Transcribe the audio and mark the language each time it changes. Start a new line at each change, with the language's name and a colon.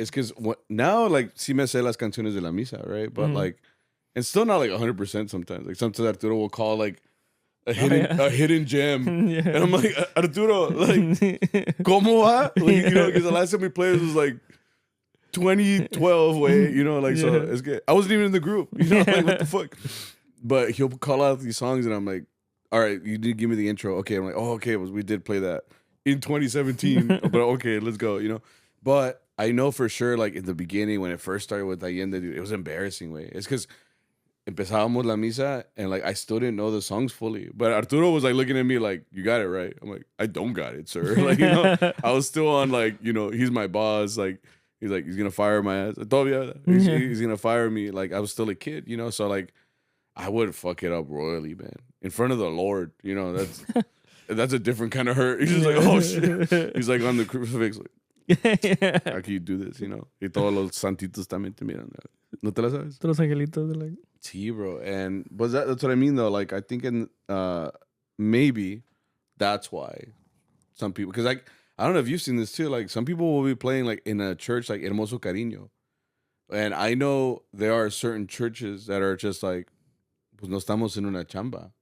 Spanish: Es que
English: now, like,
Spanish: sí me sé las canciones de la misa, right?
English: But like, it's still not like 100% sometimes. Like, sometimes Arturo will call like, a hidden gem. And I'm like, Arturo, like,
Spanish: ¿cómo va?
English: Like, you know, because the last time we played was like 2012, way, you know, like, so it's good. I wasn't even in the group, you know, like, what the fuck? But he'll call out these songs, and I'm like, all right, you did give me the intro. Okay, I'm like, oh, okay, we did play that in 2017, but okay, let's go, you know. But I know for sure, like, in the beginning, when it first started with Allende, dude, it was embarrassing, way. It's because
Spanish: empezábamos la misa,
English: and like I still didn't know the songs fully. But Arturo was like looking at me like, "You got it right." I'm like, "I don't got it, sir." Like, you know, I was still on like, you know, he's my boss. Like, he's gonna fire my ass. Todavía, he's gonna fire me. Like, I was still a kid, you know. So like, I would fuck it up royally, man, in front of the Lord. You know, that's a different kind of hurt. He's just like, "Oh shit." He's like on the crucifix, like, How can you do this, you know?
Spanish: Y todos los santitos también te miran. ¿No te la sabes? Todos los angelitos. Like... Sí, bro.
English: But that's what I mean, though. Like, I think maybe that's why some people... Because, like, I don't know if you've seen this, too. Like, some people will be playing, like, in a church, like, Hermoso Cariño. And I know there are certain churches that are just like,
Spanish: pues no estamos en una chamba.